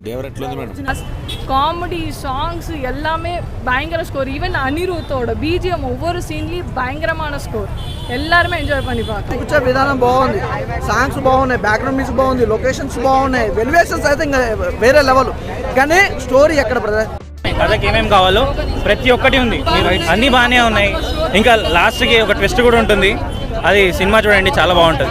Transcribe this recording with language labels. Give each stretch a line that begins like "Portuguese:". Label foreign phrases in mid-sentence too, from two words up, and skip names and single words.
English: comedy songs
Tamil: எல்லாமே பயங்கர ஸ்கோர். ஈவன் அனிருத்தோட பிஜிஎம் ஒவ்வொரு சீன்லயும் பயங்கரமான ஸ்கோர். எல்லாருமே ఎంజాయ్ பண்ணி பார்க்கலாம்.
Telugu: కూర్చో విధానం బాగుంది, సాంగ్స్ బాగున్నాయి,
English: background music
Telugu: బాగుంది, లొకేషన్స్ బాగున్నాయి, ఎలివేషన్స్ అయితే ఇంకా వేరే లెవెల్. కానీ స్టోరీ ఎక్కడ బ్రదర్? కథకి ఏమేమి కావాలో ప్రతి ఒక్కటి ఉంది, అన్నీ బాగానే ఉన్నాయి. ఇంకా లాస్ట్కి ఒక ట్విస్ట్ కూడా ఉంటుంది. అది సినిమా చూడండి, చాలా బాగుంటుంది.